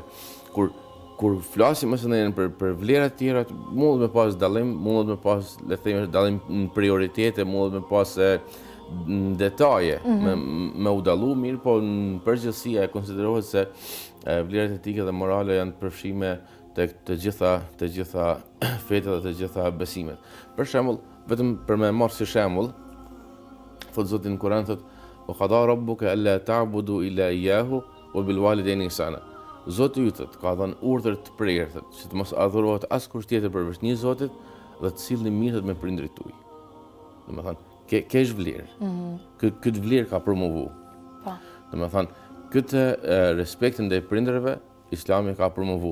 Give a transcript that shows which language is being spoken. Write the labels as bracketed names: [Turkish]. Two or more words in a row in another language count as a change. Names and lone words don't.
[Albanian] Kur flasim për vlerat tjera, mundet me pas dallim, mundet me pas, le të themi, dallim në prioritete, mundet me pas në detaje, me u dallu mirë, po në përgjithësi e konsiderohet se vlerat etike dhe morale janë të përfshime tek të gjitha fetat dhe të gjitha besimet. Për shembull, vetëm për me marrë si shembull, thot Zoti në Kur'an, thot: [Arabic] "وقضى ربك ألا تعبدوا إلا إياه وبالوالدين إحسانا." [Albanian] Zoti ju ka dhënë urdhër të prerë, që të mos adhurohet askush tjetër përveç një Zotit dhe të sillni mirë me prindrit tuaj. Domethënë, kjo është vlerë. Këtë vlerë ka promovu. Domethënë, këtë respektin ndaj prindërve Islami ka promovu.